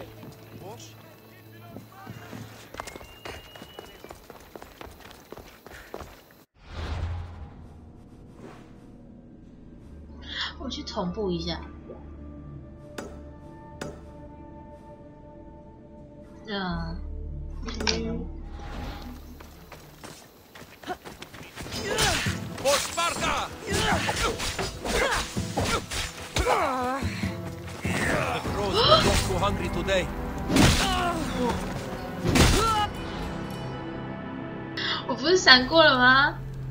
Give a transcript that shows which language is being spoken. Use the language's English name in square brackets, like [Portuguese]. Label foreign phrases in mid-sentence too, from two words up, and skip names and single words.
[Greek] Πώς? [Chinese] 我去同步一下。 [English] For Sparta! The crows will not go hungry today. [Chinese] 我不是闪过了吗？